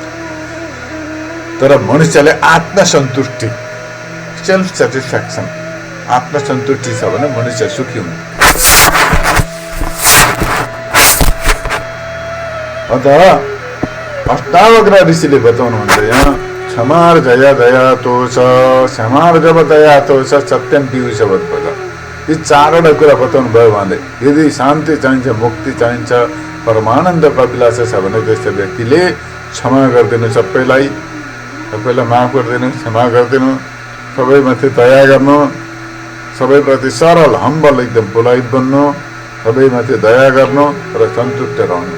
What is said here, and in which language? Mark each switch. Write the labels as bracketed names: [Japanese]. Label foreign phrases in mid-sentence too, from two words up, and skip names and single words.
[Nepali] तर मनुष्यले आत्मसन्तुष्टि, [English] self satisfaction, [Nepali] आत्मसन्तुष्टि छ भने मनुष्य सुखी हुन्छ। अत अष्टावक्र ऋषिले बताउनुहुन्छ यहाँ [Sanskrit] क्षमार जया दया तोष, क्षमार जब दया तोष, सत्यम पीयूषवत् भज। [Nepali] यी चारवटा कुरा बताउनु भयो उहाँले। यदि शान्ति चाहिन्छ, मुक्ति चाहिन्छ, परमानन्द कपिलास छ भने त्यस्तो व्यक्तिले क्षमा गरिदिनु, सबैलाई माफ गरिदिनु, क्षमा गरिदिनु, सबैमाथि दया गर्नु, सबैप्रति सरल हम्बल एकदम पोलाइट बन्नु, सबैमाथि दया गर्नु र सन्तुष्ट रहनु।